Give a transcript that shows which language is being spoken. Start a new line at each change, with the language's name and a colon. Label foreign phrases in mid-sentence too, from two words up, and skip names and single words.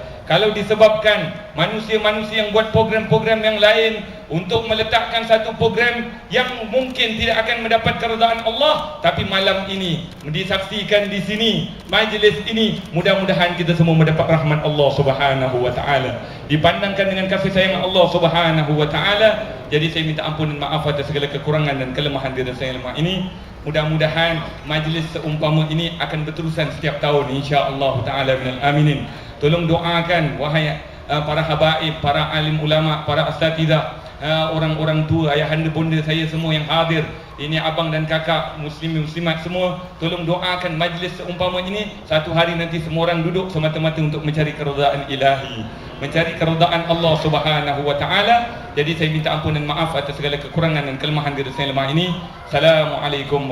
Malay: Kalau disebabkan manusia-manusia yang buat program-program yang lain untuk meletakkan satu program yang mungkin tidak akan mendapat keredaan Allah, tapi malam ini disaksikan di sini, majlis ini, mudah-mudahan kita semua mendapat rahmat Allah
Arabic: سبحانه وتعالى,
Malay: dipandangkan dengan kasih sayang Allah
Arabic: سبحانه وتعالى.
Malay: Jadi saya minta ampun dan maaf atas segala kekurangan dan kelemahan diri saya lemah ini. Mudah-mudahan majlis seumpama ini akan berterusan setiap tahun
Arabic: إن شاء الله تعالى من الآمنين.
Malay: Tolong doakan wahai para habaib, para alim ulama, para asatidzah, orang-orang tua, ayahanda bonda saya semua yang hadir, ini abang dan kakak, muslim muslimat semua, tolong doakan majlis seumpama ini. Satu hari nanti semua orang duduk semata-mata untuk mencari keridaan ilahi, mencari keridaan Allah
Arabic: سبحانه وتعالى.
Malay: Jadi saya minta ampun dan maaf atas segala kekurangan dan kelemahan diri saya lemah ini.